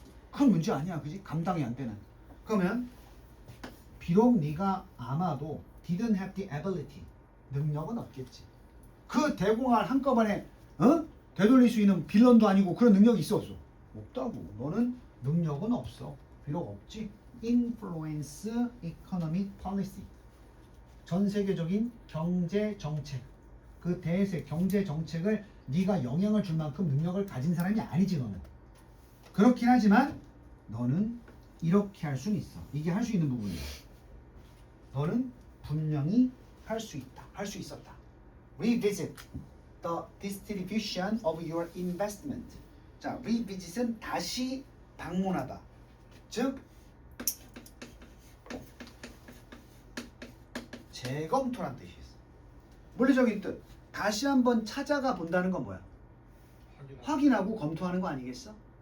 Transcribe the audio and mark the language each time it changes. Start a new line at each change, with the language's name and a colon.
Korean: 큰 문제 아니야, 그지? 감당이 안 되는. 그러면 비록 네가 아마도
English: didn't have the ability,
Korean: 능력은 없겠지. 그 대공황을 한꺼번에 되돌릴 수 있는 빌런도 아니고 그런 능력이 있어 없어? 없다고. 너는 능력은 없어. 비록 없지.
English: influence economic policy.
Korean: 전 세계적인 경제 정책, 그 대세 경제 정책을 네가 영향을 줄 만큼 능력을 가진 사람이 아니지. 너는 그렇긴 하지만 너는 이렇게 할 수는 있어. 이게 할 수 있는 부분이야. 너는 분명히 할 수 있다. 할 수 있었다.
English: Revisit the distribution of your investment.
Korean: 자, revisit은 다시 방문하다. 즉 재검토란 뜻이 있어. 물리적인 뜻. 다시 한번 찾아가 본다는 건 뭐야? 확인하고 검토하는 거 아니겠어?